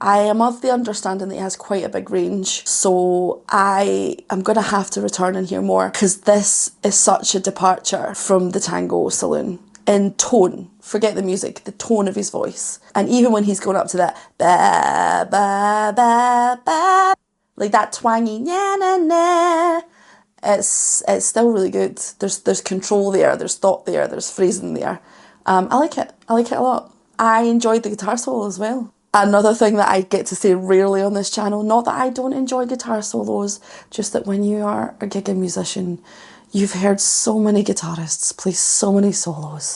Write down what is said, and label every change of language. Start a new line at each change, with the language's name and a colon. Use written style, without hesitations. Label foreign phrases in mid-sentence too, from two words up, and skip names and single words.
English: I am of the understanding that he has quite a big range, so I am going to have to return and hear more, because this is such a departure from the Tango Saloon. In tone, forget the music, the tone of his voice. And even when he's going up to that ba ba ba ba, like that twangy na na na, it's still really good. There's control there, there's thought there, there's phrasing there. I like it a lot. I enjoyed the guitar solo as well. Another thing that I get to say rarely on this channel, not that I don't enjoy guitar solos, just that when you are a gigging musician, you've heard so many guitarists play so many solos.